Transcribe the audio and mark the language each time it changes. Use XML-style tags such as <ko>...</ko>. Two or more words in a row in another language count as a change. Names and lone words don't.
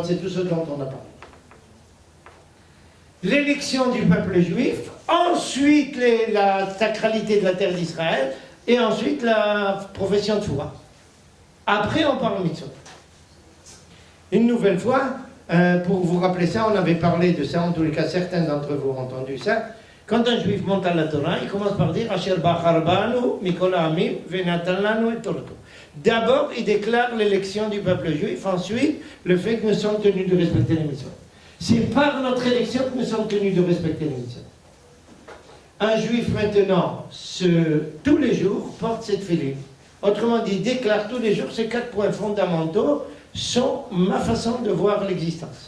<fr>C'est tout ce dont on a parlé. L'élection du peuple juif, ensuite la sacralité de la terre d'Israël, et ensuite la profession de foi. Après, on parle mitzvot. Une nouvelle fois, pour vous rappeler ça, on avait parlé de ça, en tous les cas, certains d'entre vous ont entendu ça. Quand un juif monte à la Torah, il commence par dire</fr> <he>אשר בחר בנו מכל העמים ונתן לנו את תורתו.</he> <fr>D'abord, il déclare l'élection du peuple juif, ensuite, le fait que nous sommes tenus de respecter les mitzvot. C'est par notre élection que nous sommes tenus de respecter les mitzvot. Un juif maintenant, tous les jours, porte cette filine. Autrement dit, déclare tous les jours ces 4 points fondamentaux sont ma façon de voir l'existence.</fr>